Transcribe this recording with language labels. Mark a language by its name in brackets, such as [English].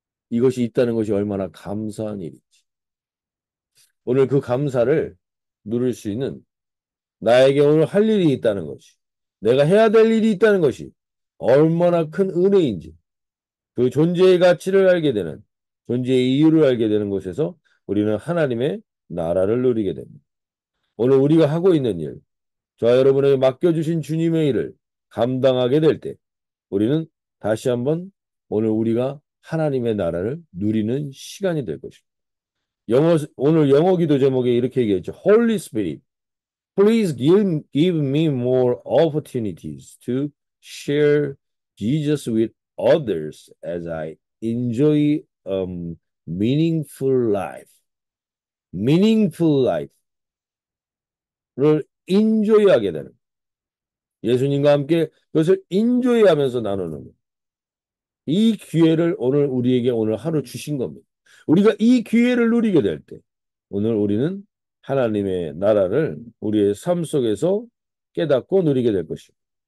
[Korean] 이것이 있다는 것이 얼마나 감사한 일인지. 오늘 그 감사를 누릴 수 있는 나에게 오늘 할 일이 있다는 것이 내가 해야 될 일이 있다는 것이 얼마나 큰 은혜인지 그 존재의 가치를 알게 되는 존재의 이유를 알게 되는 곳에서 우리는 하나님의 나라를 누리게 됩니다. 오늘 우리가 하고 있는 일, 저와 여러분에게 맡겨주신 주님의 일을 감당하게 될 때 우리는 다시 한번 오늘 우리가 하나님의 나라를 누리는 시간이 될 것입니다. 오늘 영어 기도 제목에 이렇게 얘기했죠. [English] Holy Spirit, please give me more opportunities to share Jesus with others as I enjoy meaningful life. [Korean] meaningful life를 enjoy하게 되는 예수님과 함께 그것을 enjoy하면서 나누는 이 기회를 오늘 하루 주신 겁니다. 우리가 이 기회를 누리게 될 때 오늘 우리는 하나님의 나라를 우리의 삶 속에서 깨닫고 누리게 될 것입니다.